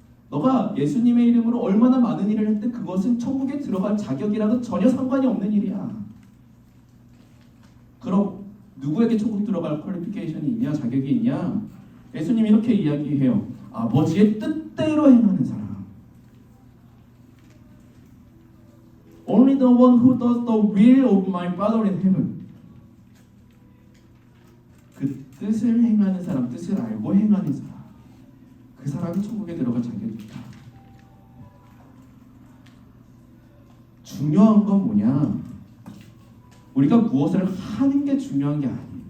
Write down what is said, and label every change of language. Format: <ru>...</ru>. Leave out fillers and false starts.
<ko>너가 예수님의 이름으로 얼마나 많은 일을 했든 그것은 천국에 들어갈 자격이랑은 전혀 상관이 없는 일이야. 그럼 누구에게 천국 들어갈 퀄리피케이션이 있냐, 자격이 있냐? 예수님이 이렇게 이야기해요. 아버지의 뜻대로 행하는 사람.</ko> <en>Only the one who does the will of my Father in heaven.</en> <ko>그 뜻을 행하는 사람, 뜻을 알고 행하는 사람, 그 사람이 천국에 들어갈 자격이 있다. 중요한 건 뭐냐? 우리가 무엇을 하는 게 중요한 게 아니에요.</ko>